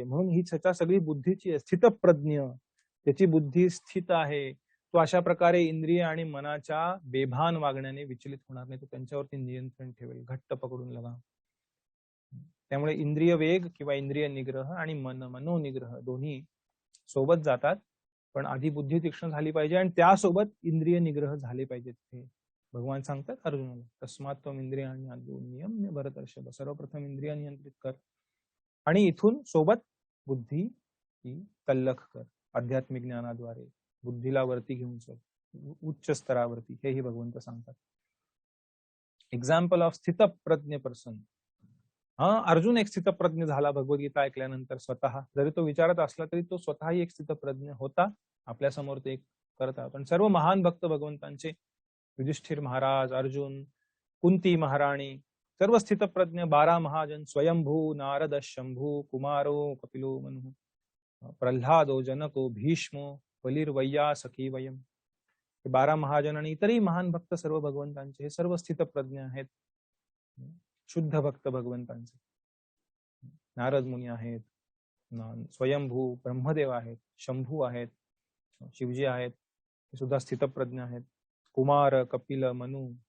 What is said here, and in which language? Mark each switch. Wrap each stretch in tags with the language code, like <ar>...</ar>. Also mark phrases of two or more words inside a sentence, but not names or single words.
<mr>म्हणून ही चर्चा सगळी बुद्धीची, स्थितप्रज्ञ, त्याची बुद्धी स्थित आहे, तो अशा प्रकारे इंद्रिय आणि मनाच्या बेभान वागण्याने विचलित होणार नाही, तो त्यांच्यावरती नियंत्रण ठेवेल, घट्ट पकडून लगाम. त्यामुळे इंद्रिय वेग किंवा इंद्रिय निग्रह आणि मनोनिग्रह दोन्ही सोबत जातात, पण आधी बुद्धी तीक्ष्ण झाली पाहिजे आणि त्यासोबत इंद्रिय निग्रह झाले पाहिजेत. हे भगवान सांगतात अर्जुनाला,</mr> <sa>तस्मात त्वम इंद्रियाण्यादौ नियम्य भरतर्षभ,</sa> <mr>सर्वप्रथम इंद्रिय नियंत्रित कर आणि इथून सोबत बुद्धी ही तल्लख कर, आध्यात्मिक ज्ञानाद्वारे बुद्धीला वरती घेऊन चल, उच्च स्तरावरती, हेही भगवंत सांगतात.</mr> <en>example of स्थितप्रज्ञ person.</en> <mr>अर्जुन एक स्थितप्रज्ञ झाला भगवद्गीता ऐकल्यानंतर स्वतः, जरी तो विचारत असला तरी तो स्वतःही एक स्थितप्रज्ञ होता, आपल्या समोर ते करत आहोत. पण सर्व महान भक्त भगवंतांचे, युधिष्ठिर महाराज, अर्जुन, कुंती महाराणी, सर्व स्थितप्रज्ञ, 12 महाजन, स्वयंभू, नारद, शंभू, कुमारो, कपिलो, मनु, प्रल्हादो, जनको, भीष्मो,</mr> <sa>बलिर्वय्या, सखी वयम,</sa> <mr>12 महाजन आणि इतरही महान भक्त सर्व भगवंतांचे, हे सर्व स्थितप्रज्ञ आहेत, शुद्ध भक्त भगवंतांचे. नारद मुनी आहेत, स्वयंभू ब्रह्मदेव आहेत, शंभू आहेत, शिवजी आहेत, हे सुद्धा स्थितप्रज्ञ आहेत, कुमार, कपिल, मनु.</mr>